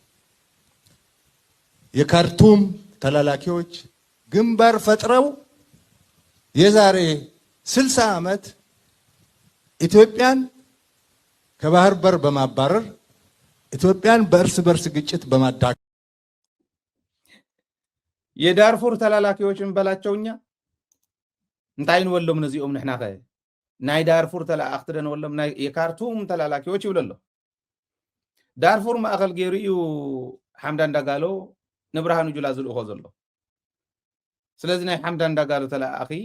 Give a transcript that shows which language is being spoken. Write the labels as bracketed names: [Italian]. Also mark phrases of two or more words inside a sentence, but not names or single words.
[Amharic] የካርቱም ተላላኪዎች ግንባር ፈጥረው የዛሬ 60 ዓመት ኢትዮጵያን ከባህር በር በማባረር ኢትዮጵያን በእርስ በርስ ግጭት በማዳከም የዳርፉር ተላላኪዎች እንበላቸውኛ [Tigrinya] እንታይ ንወሎም ነዚኦም ንሕና ከ ናይ ዳርፉር ተላእኽቲ ደንወሎም ናይ [Amharic] የካርቱም ተላላኪዎች [Tigrinya] ይብለሎ ዳርፉር ማእኸል ገይሩ እዩ ሓምዳን ዳጋሎ ንብርሃኑ ጁላ ዝልእኾ ዘሎ ስለዚ ናይ ሓምዳን ዳጋሎ ተላእኺ